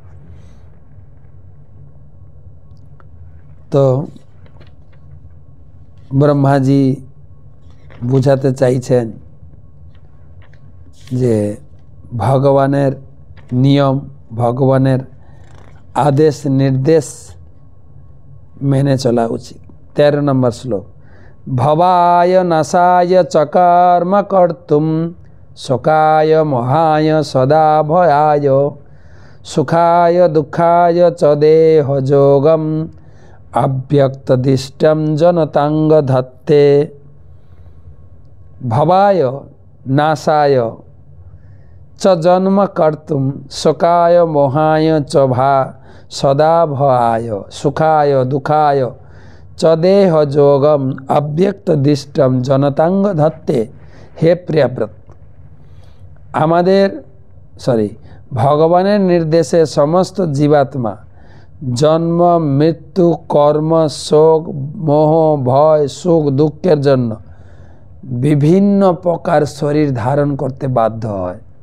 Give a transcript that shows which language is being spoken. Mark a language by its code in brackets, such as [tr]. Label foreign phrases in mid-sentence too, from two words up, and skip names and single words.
[bn] তো ব্রহ্মাজি বুঝাতে চাইছেন যে ভগবানের নিয়ম, ভগবানের আদেশ নির্দেশ মেনে চলা উচিত। ১৩ নম্বর শ্লোক। [sa] ভবায় নাশায় চকর্ম কর্তুম শোকায় মহায় সদা ভয়ায় সুখায় দুঃখায় চ দেহ যোগম অব্যক্তদিষ্টম জনতাঙ্গ ধত্তে। ভবায় নাশায় চ জন্ম কর্তুম শোকায় মোহায় চ সদা ভয়ায় সুখায় দুঃখায় চ দেহ যোগম অব্যক্তদিষ্টম জনতাঙ্গ ধত্তে। [bn] হে প্রিয়ব্রত, ভগবানের নির্দেশে সমস্ত জীবাত্মা জন্ম মৃত্যু কর্ম শোক মোহ ভয় সুখ দুঃখের জন্য বিভিন্ন প্রকার শরীর ধারণ করতে বাধ্য হয়।